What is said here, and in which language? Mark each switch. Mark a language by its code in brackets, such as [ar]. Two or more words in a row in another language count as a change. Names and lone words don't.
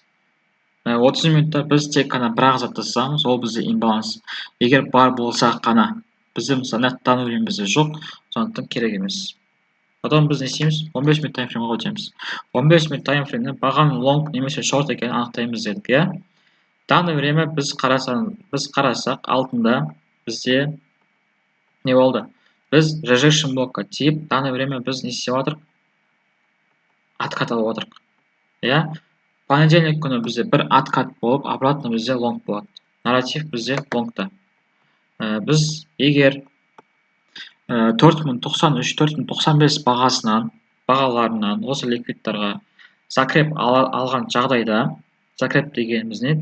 [kk] 30 минутта біз тек қана бір затты сызамыз, ол бізде имбаланс. Егер бар болса қана, бізде мысалы данный бізде жоқ, сондықтан керек емес. Потом біз не істейміз? 15 минут таймфреймға өтеміз. 15 минут таймфреймде бағаның лонг немесе шорт екенін анықтаймыз дедік, иә? [ru] Данный время [kk] біз қарасақ, алтында бізде не болды? Біз rejection блокқа тиіп, [ru] данный время [kk] біз не істеп отырық? Откат алып отырық. Иә? Понедельник күні бізде бір откат болып, обратно бізде лонг болады. Нарратив бізде лонгта. Біз егер 4093-4095 бағаларынан осы ликвидтарға закреп алған жағдайда, закреп дегеніміз не?